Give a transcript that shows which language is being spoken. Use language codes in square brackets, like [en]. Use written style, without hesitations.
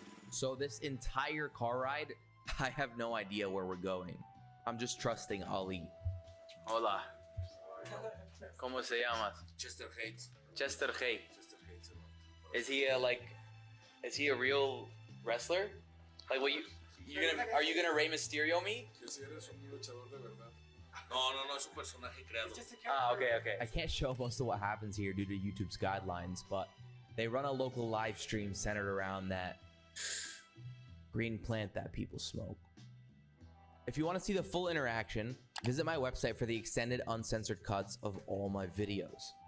[en] So this entire car ride, I have no idea where we're going. I'm just trusting Ali. [es] Hola. ¿Cómo se llamas? [en] Chester hates. Chester Hate. Chester hates a lot. Is he a real wrestler? Like, are you gonna Rey Mysterio me? [es] Que si eres un luchador de verdad. No, es un personaje creado. [en] It's just a Ah, character. okay. I can't show most of what happens here due to YouTube's guidelines, but they run a local live stream centered around that green plant that people smoke. If you want to see the full interaction, visit my website for the extended uncensored cuts of all my videos.